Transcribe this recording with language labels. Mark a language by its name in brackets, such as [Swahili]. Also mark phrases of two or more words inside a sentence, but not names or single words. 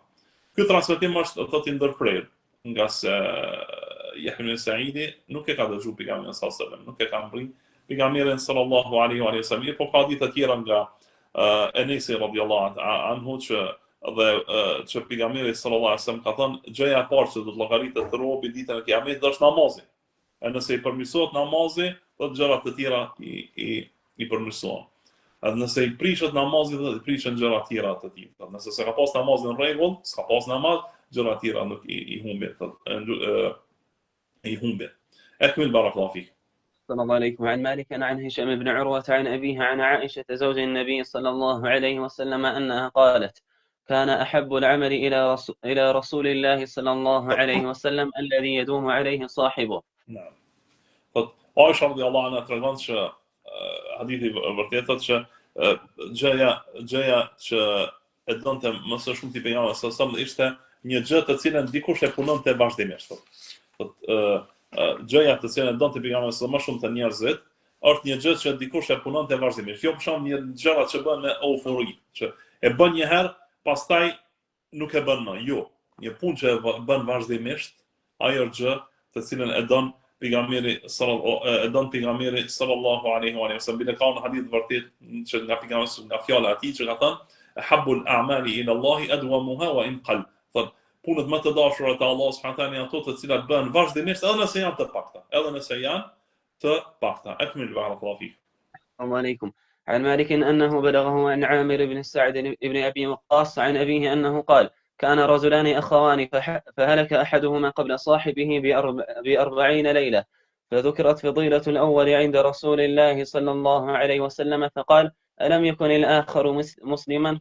[Albanian] Ky transmetim është thotë i ndërprer, nga se Yahya ibn Sa'idi nuk e ka dëgjuar pejgamberin [Arabic] صلى الله عليه وسلم, [Albanian] nuk e ka mbri pejgamberin [Arabic] صلى الله عليه وسلم, [Albanian] por ka ditë të tjera nga Enesi [Arabic] رضي الله عنه [Albanian] që pejgamberi [Arabic] صلى الله عليه وسلم [Albanian] ka thënë gjëja e parë që do të llogaritet të robi ditën e Kiametit është namazi. E nëse i përmirësohet namazi, do të gjërat të tjera i përmirësohen. Edhe nëse i prishet namazi, do të prishen gjëra të tjera të tij. Nëse s'ka pas namazin në rregull, s'ka pas namaz, gjëra të tjera nuk i humbin. [Arabic] أكمل بارك الله فيك. صلى الله عليكم. عن مالك عن هشام بن عروة عن أبيها عن عائشة زوج النبي صلى الله عليه وسلم أنها قالت: كان أحب العمل إلى رسول الله صلى الله عليه وسلم الذي يدوم عليه صاحبه. [Albanian] نعم. عائشة [Arabic] رضي الله عنها [Albanian] tregon që hadithi vërtet thotë që gjëja që e donte më së shumti pejgamberi [Arabic] صلى الله عليه وسلم [Albanian] ishte një gjë të cilën dikush e punonte vazhdimisht. Gjëja të cilën e donte pejgamberi sallallahu më shumë të njerëzit është një gjë që dikush e punonte vazhdimisht. Jo për shkak një gjëra që bën me eufori, që e bën një herë, pastaj nuk e bën më. Jo, një punë që e bën vazhdimisht, ajo është gjë të cilën e don pejgamberi [Arabic] صلى الله عليه وسلم. [Albanian] Bile ka në hadith vërtet që nga pejgamberi, nga fjala e tij që ka thënë: [Arabic] "أحب الأعمال إلى الله أدومها وإن قل." [Albanian] Thotë punët më të dashura te Allahu [Arabic] سبحانه وتعالى [Albanian] janë ato të cilat bëhen vazhdimisht, edhe nëse janë të pakta. [Arabic] أكمل بارك الله فيك. السلام عليكم. عن مالك أنه بلغه عن عامر بن سعد بن أبي وقاص عن أبيه أنه قال: كان رجلان أخوان فهلك أحدهما قبل صاحبه ب40 ليلة، فذكرت فضيلة الأول عند رسول الله صلى الله عليه وسلم، فقال: ألم يكن الآخر مسلما؟